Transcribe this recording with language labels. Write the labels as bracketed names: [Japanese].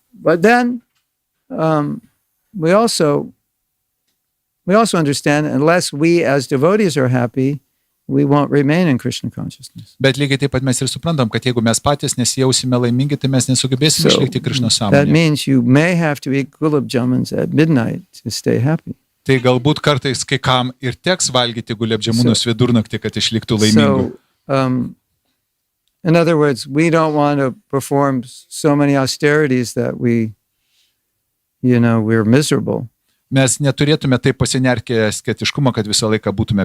[English] But then we also understand unless we as devotees are happy, we won't remain in Krishna consciousness. [Lithuanian] Bet lygiai taip pat mes ir suprantam, kad jeigu mes patys nesijausime laimingi, tai mes nesugebėsime išlikti Krishna [English] That [Lithuanian] sąmonėje. [English] means you may have to eat gulab jamans at midnight to stay happy. [Lithuanian] Tai galbūt kartais kai kam ir teks valgyti gulebdžiamunus vidurnaktį, kad išliktų laimingu. [English] So, in other words, we don't want to perform so many austerities that we're miserable. [Lithuanian] Mes neturėtume taip pasinerkę asketiškumą, kad visą laiką būtume